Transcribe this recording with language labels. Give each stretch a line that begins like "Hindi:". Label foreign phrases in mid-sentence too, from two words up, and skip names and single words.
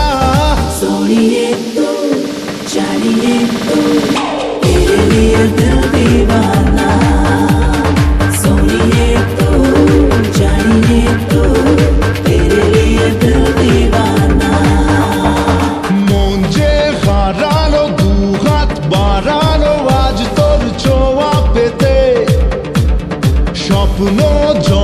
Hindi: सुनिए तू जानिए तू तेरे लिए दिल दीवाना। सुनिए तू जानिए तू तेरे लिए दिल दीवाना।
Bangla: মন যে হারানো, দুহাত বাড়ানো আজ তোর ছোঁয়া পেতে, স্বপ্ন